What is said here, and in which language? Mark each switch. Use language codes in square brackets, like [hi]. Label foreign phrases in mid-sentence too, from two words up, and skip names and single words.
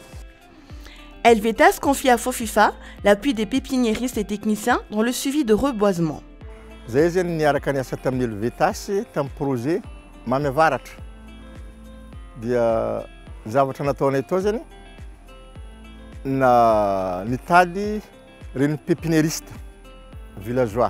[fr] Helvetas confie à Fofifa l'appui des pépiniéristes et techniciens dans le suivi de reboisement. [mg] Zay zany niaraka niasa tamin'ny Helvetas tamin'ny projet Mamy Avaratra. Dia zavatra nataonay tao zany na nitady reny [fr] pépiniériste villageois.